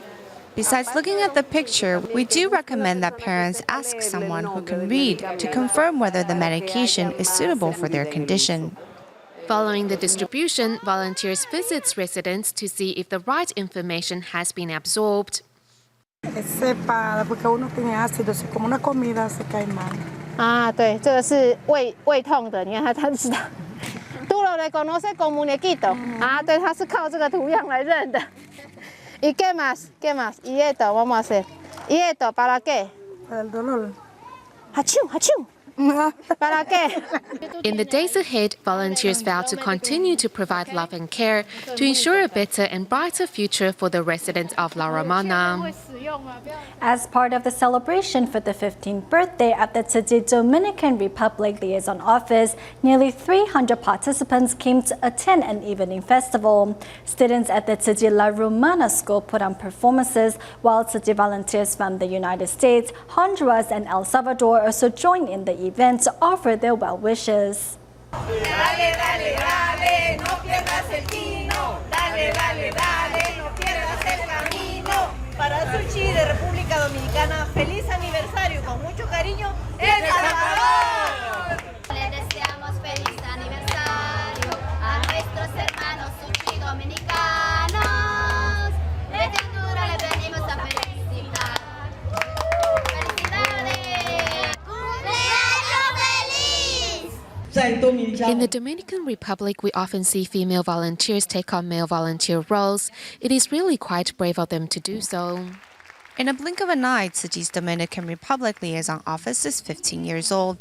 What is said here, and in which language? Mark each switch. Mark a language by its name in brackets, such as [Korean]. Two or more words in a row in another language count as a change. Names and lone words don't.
[English] Besides looking at the picture, we do recommend that parents ask someone who can read to confirm whether the medication is suitable for their condition. Following the distribution, volunteers visit residents to see if the right information has been absorbed. [Spanish] Porque uno tiene ácido, si como una comida se cae mal. [Chinese] 啊，对，这个是胃痛的，你看他知道。 [Spanish] Tú lo reconoces como muñequito. [Chinese] 啊，对，他是靠这个图样来认的。 [Spanish] ¿Y qué más? ¿Qué más? Y esto, vamos a hacer. ¿Y esto para qué? Para el dolor. Hachú, hachú. ¿Para qué? [English] In the days ahead, volunteers vow to continue to provide love and care to ensure a better and brighter future for the residents of La Romana. As part of the celebration for the 15th birthday of the Tzu Chi Dominican Republic Liaison Office, nearly 300 participants came to attend an evening festival. Students at the Tzu Chi La Romana school put on performances, while Tzu Chi volunteers from the United States, Honduras, and El Salvador also joined in the event to offer their well wishes. [Spanish] Dale, dale, dale, no pierdas el tino. Dale, dale, dale, no pierdas el camino. Para Tzu Chi de República Dominicana, feliz aniversario con mucho cariño, El Salvador. Le deseamos feliz aniversario a nuestros hermanos Tzu Chi dominicanos. De ternura le venimos a felicitar. [English] In the Dominican Republic, we often see female volunteers take on male volunteer roles. It is really quite brave of them to do so. In a blink of an eye, Tzu Chi's Dominican Republic Liaison Office is 15 years old.